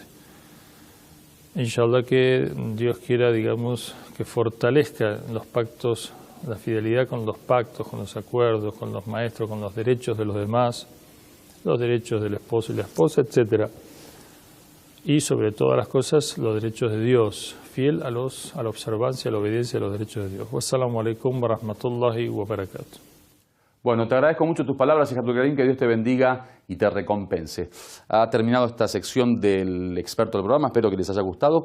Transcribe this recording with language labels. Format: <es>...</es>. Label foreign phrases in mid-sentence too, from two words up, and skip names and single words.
<es>Inshallah, que Dios quiera, digamos, que fortalezca los pactos, la fidelidad con los pactos, con los acuerdos, con los maestros, con los derechos de los demás, los derechos del esposo y la esposa, etc. Y sobre todas las cosas, los derechos de Dios, fiel a la observancia, a la obediencia a los derechos de Dios.</es> <ar>والسلام عليكم ورحمة الله وبركاته.</ar> <es>Bueno, te agradezco mucho tus palabras, Abdul Karim, que Dios te bendiga y te recompense. Ha terminado esta sección del experto del programa, espero que les haya gustado.</es>